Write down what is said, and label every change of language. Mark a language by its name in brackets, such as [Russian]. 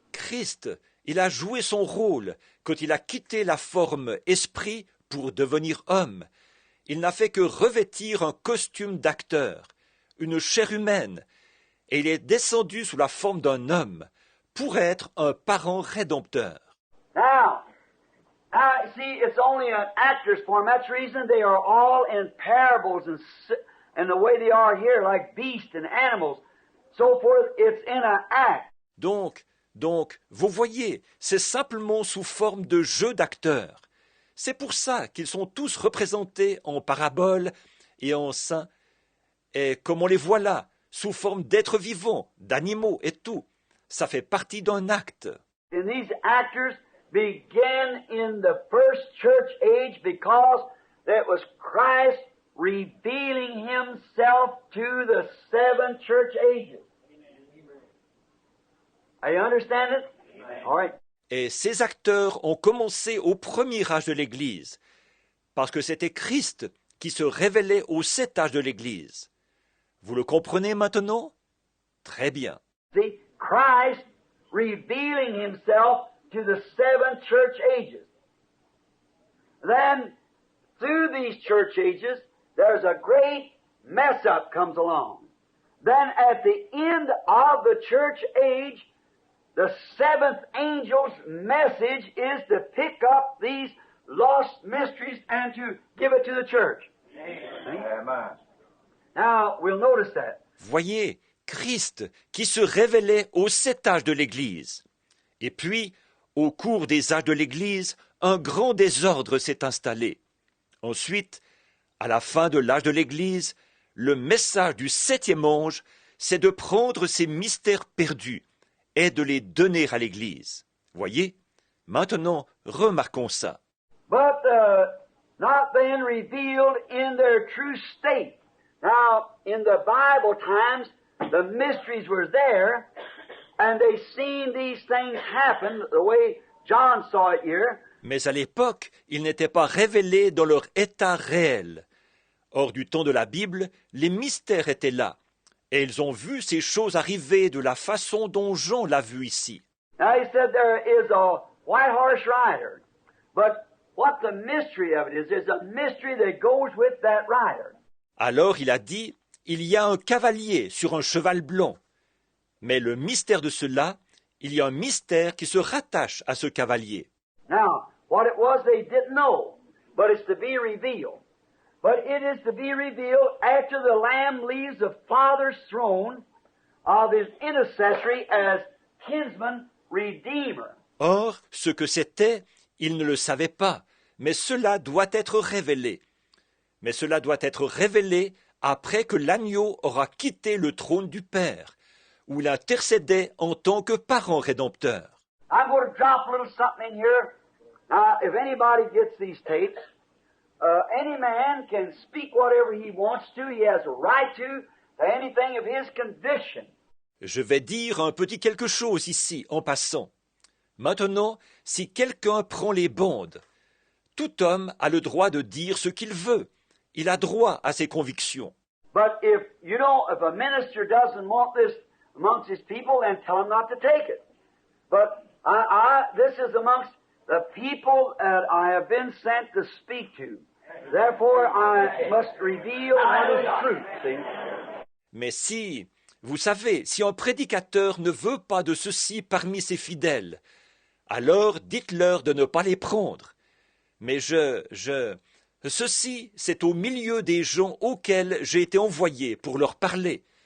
[French] Christ, il a joué son rôle quand il a quitté la forme esprit pour devenir homme. Il n'a fait que revêtir un costume d'acteur, une chair humaine, et il est descendu sous la forme d'un homme pour être un parent rédempteur. [English] Now, see, it's only an actor's form. That's the reason they are all in parables and the way they are here, like beasts and animals, so forth. It's in an act. [French] Donc, Donc, vous voyez, c'est simplement sous forme de jeu d'acteurs. C'est pour ça qu'ils sont tous représentés en paraboles et en saints, et comme on les voit là, sous forme d'êtres vivants, d'animaux et tout. Ça fait partie d'un acte. [English] And these actors began in the first church age because that was Christ revealing himself to the seven church ages. Are you understand it? All right. [French] Et ces acteurs ont commencé au premier âge de l'Église, parce que c'était Christ qui se révélait aux 7 âges de l'Église. Vous le comprenez maintenant? Très bien. [English] See, Christ revealing himself to the seven church ages. Then, through these church ages, there's a great mess up comes along. Then at the end of the church age, the seventh angel's message is to pick up these lost mysteries and to give it to the church. Amen. Now, we'll notice that. [French] Voyez, Christ qui se révélait aux 7 âges de l'Église. Et puis, au cours des âges de l'Église, un grand désordre s'est installé. Ensuite, à la fin de l'âge de l'Église, le message du 7e ange, c'est de prendre ces mystères perdus et de les donner à l'Église. Voyez? Maintenant, remarquons ça. [English] But not then revealed in their true state. Now, in the Bible times, the mysteries were there, and they seen these things happen the way John saw it here. [French] Mais à l'époque, ils n'étaient pas révélés dans leur état réel. Hors du temps de la Bible, les mystères étaient là, et ils ont vu ces choses arriver de la façon dont Jean l'a vu ici. [English] Now he said there is a white horse rider, but what the mystery of it is, there's a mystery that goes with that rider. [French] Alors il a dit, il y a un cavalier sur un cheval blanc. Mais le mystère de cela, il y a un mystère qui se rattache à ce cavalier. [English] Now, what it was they didn't know, but it's to be revealed. But it is to be revealed after the Lamb leaves the Father's throne of his intercessory as kinsman redeemer. [French] Or, ce que c'était, ils ne le savaient pas, mais cela doit être révélé. Mais cela doit être révélé après que l'agneau aura quitté le trône du Père, où il intercédait en tant que parent rédempteur. [English] I'm going to drop a little something in here. Now, if anybody gets these tapes, any man can speak whatever he wants to. He has a right to anything of his conviction. [French] Je vais dire un petit quelque chose ici, en passant. Maintenant, si quelqu'un prend les bandes, tout homme a le droit de dire ce qu'il veut. Il a droit à ses convictions. [English] But if a minister doesn't want this amongst his people, then tell him not to take it. But this is amongst the people that I have been sent to speak to. Therefore, I must reveal what is truth. See? [French] Mais si, vous savez, si un prédicateur ne veut pas de ceci parmi ses fidèles, alors dites-leur de ne pas les prendre. Mais ceci, c'est au milieu des gens auxquels j'ai été envoyé pour leur parler.